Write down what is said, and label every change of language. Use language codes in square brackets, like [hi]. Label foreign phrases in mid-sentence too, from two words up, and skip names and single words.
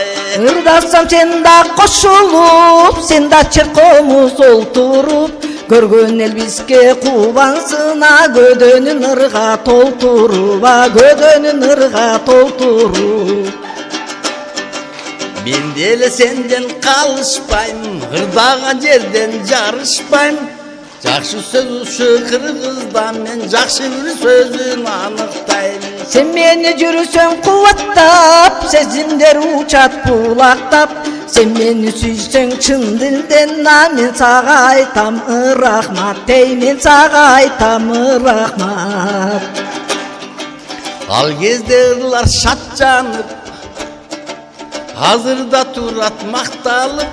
[ky] Ырдасам сен да кошулуп, сен да черкомуз олтуруп, көргөн эл бизге кубансына, көдөнүн ырга толтуруп, көдөнүн ырга толтуруп. Мен деле сенден калышпайм, ырдаган жерден жарышпайм. Жакшы сөз ушу кыргыздан, мен жакшы бир сөзүн аныктайм. [uz] Sen meni [ky] жүрүсөң кубаттап, сезимдер учат булактап. [uz] Sen meni [ky] сүйсөң чын дилден, мен сага айтам рахмат, мен сага айтам рахмат. Ал кезде ырлар шат жанып, азырда турат макталып.